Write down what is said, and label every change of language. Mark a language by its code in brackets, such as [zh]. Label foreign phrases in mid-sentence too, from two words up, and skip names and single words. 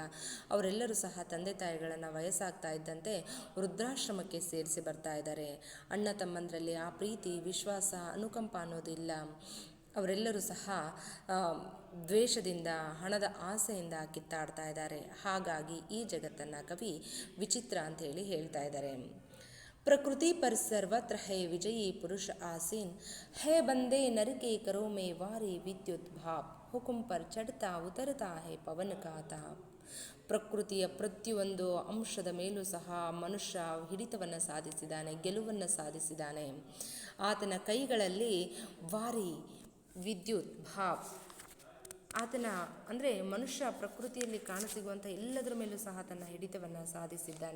[kn] ಅವರೆಲ್ಲರೂ ಸಹ ತಂದೆ ತಾಯಿಗಳನ್ನು ವಯಸ್ಸಾಗ್ತಾ ಇದ್ದಂತೆ ವೃದ್ಧಾಶ್ರಮಕ್ಕೆ ಸೇರಿಸಿ ಬರ್ತಾ ಇದ್ದಾರೆ. ಅಣ್ಣ ತಮ್ಮಂದರಲ್ಲಿ ಆ ಪ್ರೀತಿ, ವಿಶ್ವಾಸ, ಅನುಕಂಪ ಅನ್ನೋದಿಲ್ಲ. ಅವರೆಲ್ಲರೂ ಸಹ ದ್ವೇಷದಿಂದ, ಹಣದ ಆಸೆಯಿಂದ ಕಿತ್ತಾಡ್ತಾ ಇದ್ದಾರೆ. ಹಾಗಾಗಿ ಈ ಜಗತ್ತನ್ನು ಕವಿ ವಿಚಿತ್ರ ಅಂಥೇಳಿ ಹೇಳ್ತಾ ಇದ್ದಾರೆ. [hi] प्रकृति पर सर्वत्र है विजयी पुरुष आसीन, है बंदे नर के करों में वारी विद्युत भाव, हुकुम पर चढ़ता उतरता है पवन का ताप. [kn] ಪ್ರಕೃತಿಯ ಪ್ರತಿಯೊಂದು ಅಂಶದ ಮೇಲೂ ಸಹ ಮನುಷ್ಯ ಹಿಡಿತವನ್ನು ಸಾಧಿಸಿದ್ದಾನೆ, ಗೆಲುವನ್ನು ಸಾಧಿಸಿದ್ದಾನೆ. ಆತನ ಕೈಗಳಲ್ಲಿ [hi] वारि विद्युत भाव, [kn] ಆತನ ಅಂದರೆ ಮನುಷ್ಯ ಪ್ರಕೃತಿಯಲ್ಲಿ ಕಾಣಸಿಗುವಂಥ ಎಲ್ಲದರ ಮೇಲೂ ಸಹ ತನ್ನ ಹಿಡಿತವನ್ನು ಸಾಧಿಸಿದ್ದಾನೆ.